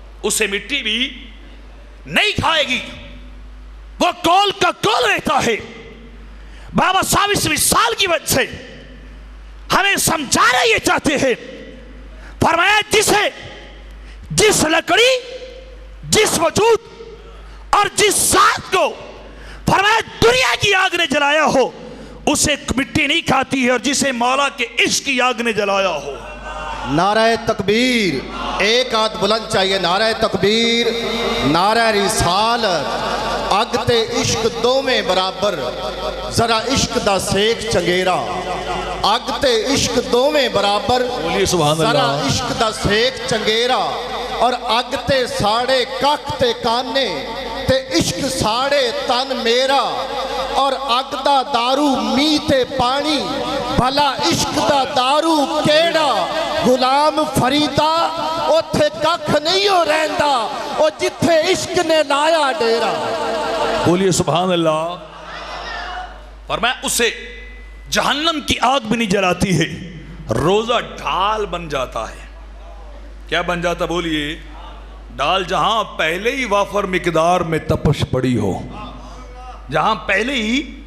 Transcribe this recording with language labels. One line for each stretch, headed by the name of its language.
Urdu: اسے مٹی بھی نہیں کھائے گی، وہ کول کا کول رہتا ہے۔ بابا صاحب اس مثال کی وجہ سے ہمیں سمجھانا یہ چاہتے ہیں، فرمایا جس لکڑی، جس وجود اور جس ذات کو فرمایا دنیا کی آگ نے جلایا ہو اسے مٹی نہیں کھاتی ہے، اور جسے مولا کے عشق کی آگ نے جلایا ہو۔ نعرہ تکبیر، ایک ہاتھ بلند چاہیے، نعرہ تکبیر، نعرہ رسالت،
Punjabi: اگ تے عشق دو میں برابر، ذرا عشق دا سیک چنگیرا، اگ تے عشق دو میں برابر، ذرا عشق دا سیک چنگیرا، اور اگ تے ساڑے ککھ تے کانے تے عشق ساڑے تن میرا، اور اگ دا دارو می تے پانی، بھلا عشق دا دارو کیڑا، غلام فریدا اوتھے ککھ نہیں ہو رہندا، او جتھے عشق نے لایا ڈیرا۔
Urdu: بولیے سبحان اللہ۔ فرمایا اسے جہنم کی آگ بھی نہیں جلاتی ہے، روزہ ڈھال بن جاتا ہے۔ کیا بن جاتا بولیے؟ ڈال، جہاں پہلے ہی وافر مقدار میں تپش پڑی ہو، جہاں پہلے ہی